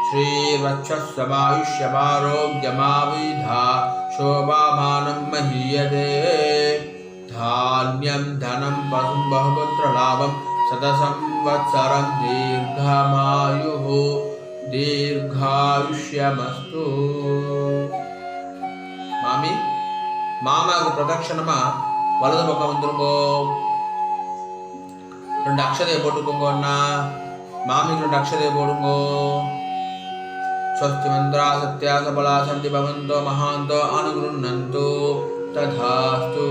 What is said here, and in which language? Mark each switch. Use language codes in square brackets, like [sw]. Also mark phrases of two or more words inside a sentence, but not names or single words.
[sa] श्रीर्वक्षस्वमायुष्यमारोग्यमाविधा शोभामानं महीयते धान्यं धनं पशुं बहुपुत्रलाभं शतसंवत्सरं दीर्घमायुः दीर्घायुष्यमस्तु. [ta] மாமி மாமாவுக்கு பிரதட்சணமா வலது பக்கம் வந்துருங்கோ. 2 அக்ஷதையை போட்டுக்கோங்க. அண்ணா மாமிக்கு 2 அக்ஷதையை போடுங்கோ. [sa] स्वस्ति मन्त्राः सत्याः सफलाः सन्तु भवन्तो महान्तो अनुगृह्णन्तो तथास्तु.